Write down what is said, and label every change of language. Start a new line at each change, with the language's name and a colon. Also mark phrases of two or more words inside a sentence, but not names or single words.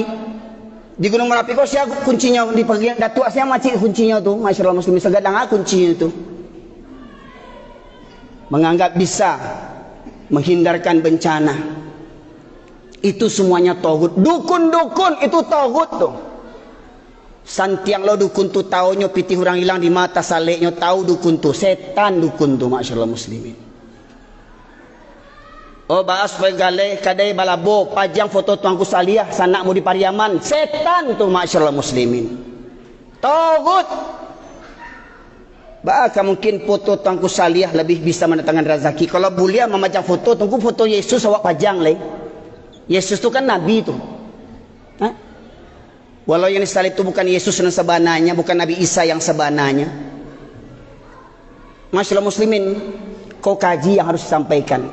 Minangkabau: Di gunung Merapi kok siapa kuncinya di bagian datuk saya macam kuncinya tu.
Arabic: ما شاء الله مسلمين
Minangkabau: segadang kuncinya tu. Menganggap bisa menghindarkan bencana.
Indonesian: Itu semuanya tauhid. Dukun-dukun itu tauhid tu.
Minangkabau: Santiang lo dukun tu taunya pitih orang hilang di mata saleknya, tahu dukun tu, setan dukun tu.
Arabic: ما شاء الله مسلمين.
Minangkabau: Oh bahas pegale kadai balabo pajang foto tuanku saliyah sanak mu di Pariaman, setan tu.
Arabic: ما شاء الله مسلمين.
Indonesian: Tauhid. Bahkan mungkin foto Tuanku Salih lebih bisa mendatangkan rezeki.
Minangkabau: Kalau bulia memajang foto, tunggu foto Yesus awak pajang leh. Yesus tu kan Nabi tu. Ha?
Indonesian: Walau yang disalib itu bukan Yesus yang sebenarnya, bukan Nabi Isa yang sebenarnya.
Arabic: ما شاء الله مسلمين,
Indonesian: kau kaji yang harus disampaikan.